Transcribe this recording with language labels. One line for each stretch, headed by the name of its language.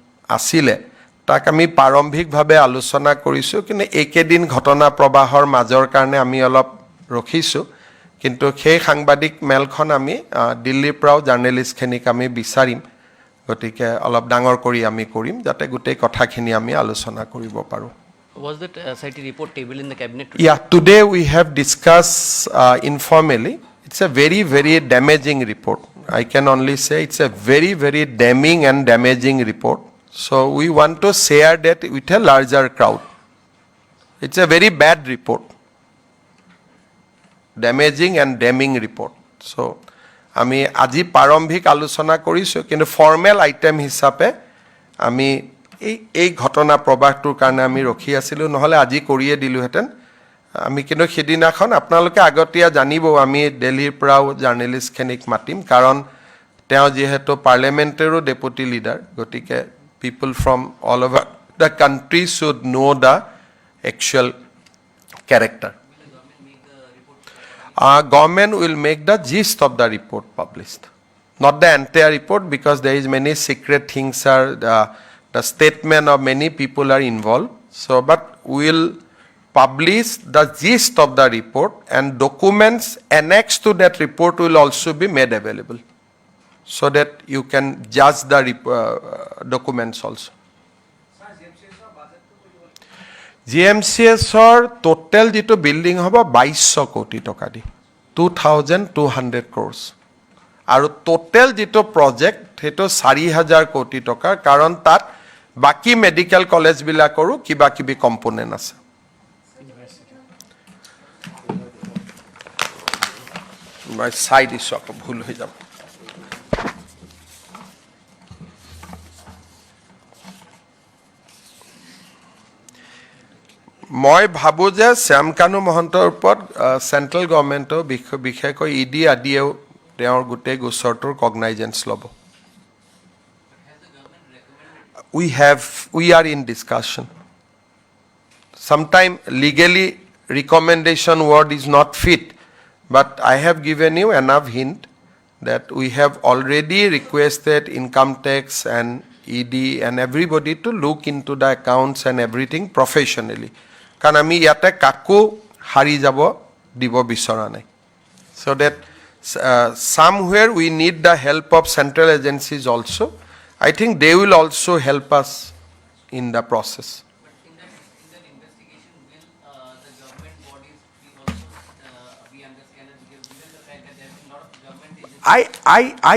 Assamese: আছিলে তাক আমি প্ৰাৰম্ভিকভাৱে আলোচনা কৰিছোঁ কিন্তু এইকেইদিন ঘটনা প্ৰবাহৰ মাজৰ কাৰণে আমি অলপ ৰখিছোঁ কিন্তু সেই সাংবাদিক মেলখন আমি দিল্লীৰ পৰাও জাৰ্নেলিষ্টখিনিক আমি বিচাৰিম গতিকে অলপ ডাঙৰ কৰি আমি কৰিম যাতে গোটেই কথাখিনি আমি আলোচনা কৰিব পাৰোঁ
English: Was that SIT report tabled in the cabinet today? Yeah, today we have discussed informally. It's a very, very damaging report. I can only say it's a very, very damning and damaging report. So we want to share that with a larger crowd. It's a very bad report. Damaging and damning report. So
Assamese: আমি আজি প্ৰাৰম্ভিক আলোচনা কৰিছোঁ কিন্তু formal item হিচাপে আমি এই ঘটনা প্ৰবাহটোৰ কাৰণে আমি ৰখি আছিলোঁ নহ'লে আজি কৰিয়ে দিলোহেঁতেন আমি কিন্তু সেইদিনাখন আপোনালোকে আগতীয়া জানিব আমি দিল্লীৰ পৰাও জাৰ্নেলিষ্টখিনিক মাতিম কাৰণ তেওঁ যিহেতু পাৰ্লিয়ামেণ্টেৰো ডেপুটি লিডাৰ গতিকে
English: People from all over the country should know' the actual character government will make the gist of the report published, not the entire report because there is many secret things are the statement of many people are involved. So, but we will publish the gist of the report and documents annexed to that report will also be made available, so that you can judge the documents also.
Assamese: GMCSৰ total যিটো building হ'ব 2200 কোটি টকা দি 2200 crores আৰু total যিটো project সেইটো 4000 কোটি টকাৰ কাৰণ তাত বাকি মেডিকেল কলেজবিলাকৰো কিবা কিবি কম্পোনেণ্ট আছে মই চাই দিছোঁ আকৌ ভুল হৈ যাব মই ভাবোঁ যে শ্যামকানু মহন্তৰ ওপৰত চেণ্ট্ৰেল গভৰ্ণমেণ্টৰ বিশেষকৈ ইডি আদিয়েও তেওঁৰ গোটেই গোচৰটোৰ কগনাইজেঞ্চ ল'ব
English: we are in discussion. Sometimes legally recommendation word is not fit, but I have given you enough hint that we have already requested income tax and ED and everybody to look into the accounts and everything professionally.
Assamese: কাৰণ আমি ইয়াতে কাকো হাৰি যাব দিব বিচৰা নাই.
English: So that somewhere we need the help of central agencies also. I think they will also help us in the process. But in that investigation, will the government bodies be also be under scanner? Because given the fact that there have been a lot of government agencies.